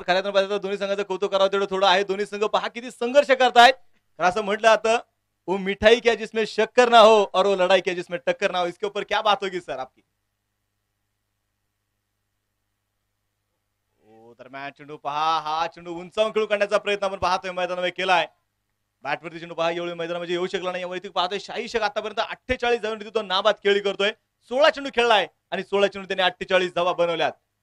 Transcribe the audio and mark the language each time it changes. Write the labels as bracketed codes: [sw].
[mr] खऱ्या अर्थानं दोन्ही संघाचं कौतुक करावं तेवढं थोडं आहे. दोन्ही संघ पहा किती संघर्ष करतायत. असं म्हटलं जातं [hi] वो मिठाई क्या जिसमें शक्कर ना हो और वो लड़ाई क्या जिसमें टक्कर ना हो. इसके ऊपर क्या बात होगी सर आपकी. [mr] दरम्यान चेंडू पहा हा चेंडू उंचावून खेळून काढण्याचा प्रयत्न आपण पाहतोय मैदानामध्ये केलाय. बॅटवरती चेंडू पहा एवढी मैदानामध्ये येऊ शकला नाही. यावरती पाहतोय शाहीद शेख आतापर्यंत 48 धावांवरती तो नाबाद खेळी करतोय. 16 चेंडू खेळलाय आणि 16 चेंडू त्याने 48 धावा बनवल्यात.